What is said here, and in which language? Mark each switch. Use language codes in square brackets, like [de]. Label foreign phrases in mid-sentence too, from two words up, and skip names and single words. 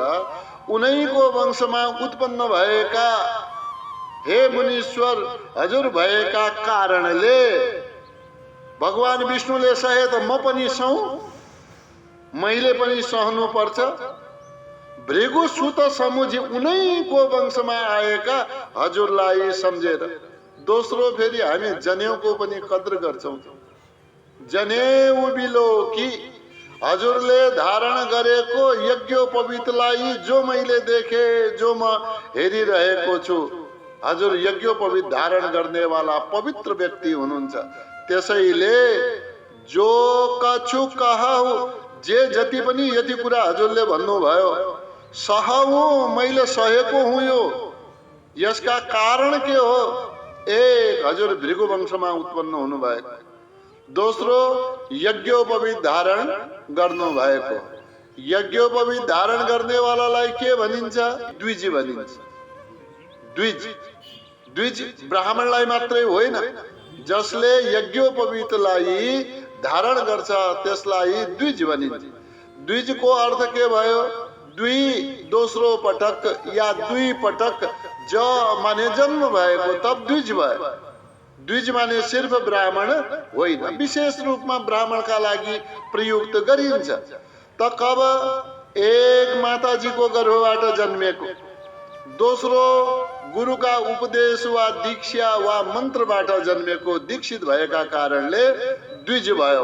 [ne] उनैको वंशमा उत्पन्न भएका हे मुनीश्वर हजुर भएका कारणले भगवान विष्णुले सहे त म पनि सहु, मैले पनि सहनु पर्छ। [awa] भृगुसुत समुझी [ne] उनैको वंशमा आएका हजुरलाई सम्झेर। दोस्रो फेरि हामी जनेउको पनि कदर गर्छौं। [awa] जनेऊ बिलो की, [ne] हजुरले धारण गरेको यज्ञोपवीतलाई जो मैले देखे, जो म हेरिरहेको छु, हजुर यज्ञोपवीत धारण गर्नेवाला पवित्र व्यक्ति हुनुहुन्छ। त्यसैले [awa] जो कछु कहु, [ne] जे जति पनि यति कुरा हजुरले भन्नुभयो, सहु मैले सहेको हुँ। यसका कारण के हो? एक, हजुर भृगु वंशमा उत्पन्न हुनु भएको। दोस्रो, यज्ञोपवीत धारण गर्नु भएको। यज्ञोपवीत धारण गर्नेवालालाई के भनिन्छ? द्विज भनिन्छ। द्विज ब्राह्मणलाई मात्रै होइन, जसले यज्ञोपवीतलाई धारण गर्छ त्यसलाई द्विज भनिन्छ। द्विजको अर्थ के भयो? दुई, दोस्रो पटक या दुई पटक ज माने जन्म भएको, तब द्विज भयो। द्विज माने सिर्फ ब्राह्मण होइन, विशेष रूपमा ब्राह्मणका लागि प्रयुक्त गरिन्छ। त कब? एक, माताजीको गर्भबाट जन्मेको। दोस्रो, गुरुका उपदेश वा दीक्षा वा मन्त्रबाट जन्मेको, दीक्षित भएका कारणले द्विज भयो।